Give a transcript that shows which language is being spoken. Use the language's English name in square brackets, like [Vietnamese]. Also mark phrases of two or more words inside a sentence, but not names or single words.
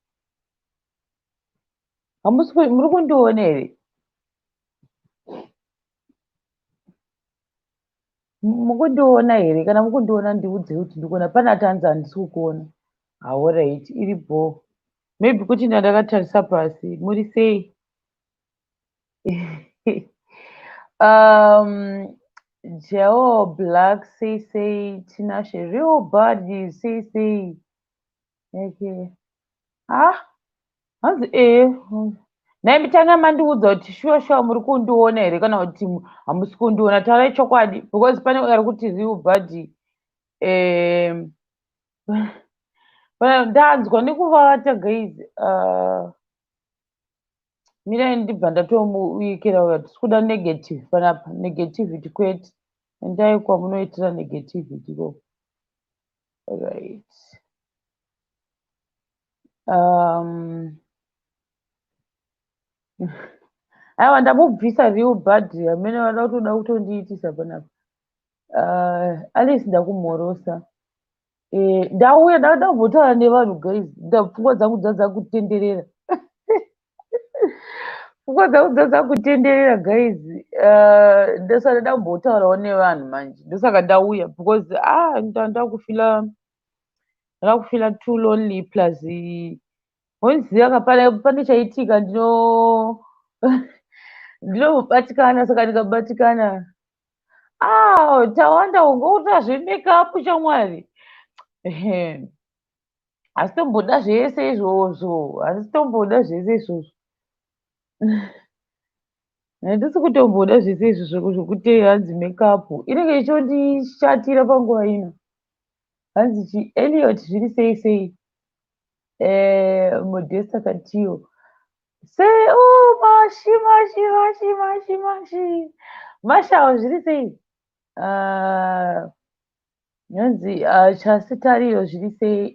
[Shona] Muri kundiona here? Mukundiona here? Kana mukundiona ndiudze kuti ndikuona. Pana tanzi handisi kukuona. Alright, iripo. Maybe kuti ndakatarisa pasi. Muri sei? [English] Joe Black say Tinashe real body say okay. [Shona] Hanzi nai mitanga mandiudza kuti shuwa muri kundiona here kana kuti hamusi kundiona. Taurai chokwadi because pane ari kuti [English] real body [Shona] ndanzwa nekuvata guys. Mirai ndibva ndatomuikira uya tisi kuda negative panapa. Negativity kwete. Endai kwamunoitira negativity ko. Right. Aiwa ndamubvisa [English] real body [Shona] amene vada kutoda kutondiitisa panapa. Alice ndakumhorosa. Ndauya ndambotaura nevanhu guys. Pfungwa dzangu dzadza kutenderera. Pfungwa dzangu dzadza kutenderera guys. Ndosaka ndambotaurawo nevanhu manje. Ndosaka ndauya because ndakufila [English] too lonely [Shona] plus wonziva pane chaitika ndinobatikana. Saka ndikabatikana tawanda ungoita zvemake-up chamwari. Hasi tomboda zvese izvozvo. Handisi kutomboda zvese izvozvo zvokuti hanzi make-up inenge ichondishatira panguva ino. Hanzi Elliot zviri sei. Modesta Katiyo sei mashawo zviri sei. Hanzi Chasi Tariro zviri sei.